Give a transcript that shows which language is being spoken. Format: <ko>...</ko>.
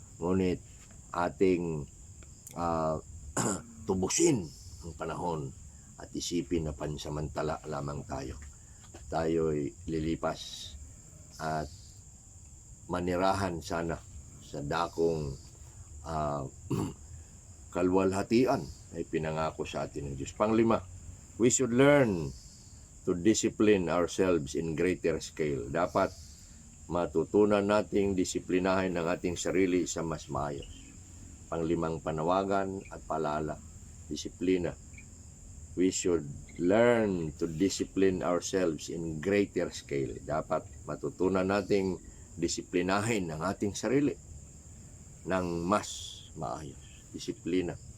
<tl>Ngunit ating tubusin ang panahon at isipin na pansamantala lamang tayo. Tayo'y lilipas at manirahan sana sa dakong kalwalhatian ay pinangako sa atin ng Diyos.</tl> <en>Panglima, we should learn to discipline ourselves in greater scale.</en> <tl>Dapat matutunan nating disiplinahin ang ating sarili sa mas maayos. Panglimang panawagan at paalala, disiplina.</tl> <en>We should learn to discipline ourselves in greater scale.</en> <tl>Dapat matutunan nating disiplinahin ang ating sarili ng mas maayos. Disiplina.</tl>